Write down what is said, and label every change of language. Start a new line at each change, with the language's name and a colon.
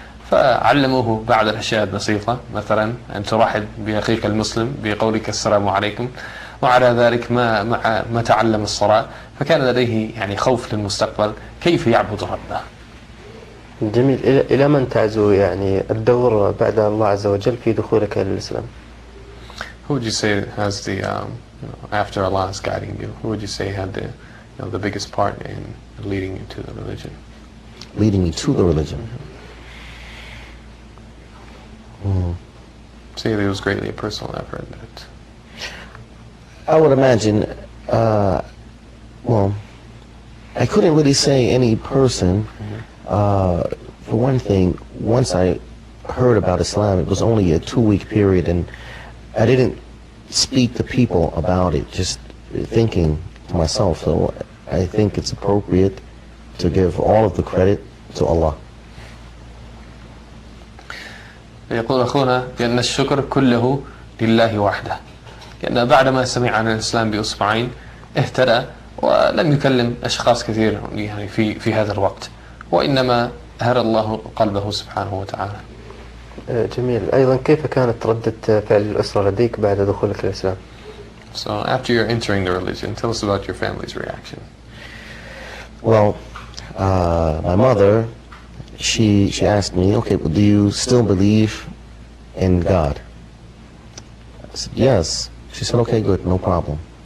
Arabic: فعلموه بعض الأشياء البسيطة، مثلا أن ترحب بأخيك المسلم بقولك السلام عليكم، وعلى ذلك ما تعلم الصلاة. فكان لديه يعني خوف للمستقبل، كيف يعبد ربه. جميل. إلى من تعزو يعني الدور بعد الله عز وجل في دخولك للإسلام؟
English: Who would you say has the after Allah is guiding you? Who would you say had the biggest part in leading you to the religion? Leading me to the religion. Say that it was greatly a personal effort. That I would imagine, well, I couldn't really say any person. For one thing, once I heard about Islam, it was only a 2-week period, and I didn't speak to people about it, just thinking to myself. So I think it's appropriate to give all of the credit to Allah.
Arabic: يقول أخونا بأن الشكر كله لله وحده، لأن بعدما سمع عن الإسلام بأسبوعين اهتدى ولم يكلم أشخاص كثير يعني في هذا الوقت، وإنما هدى الله قلبه سبحانه وتعالى. جميل. أيضا كيف كانت ردة فعل الأسرة لديك بعد دخولك الإسلام؟
English: So after you're entering the religion, tell us about your family's reaction. Well, my mother, she asked me, okay, well, do you still believe in God? I said, yes. She said, okay, good, no problem.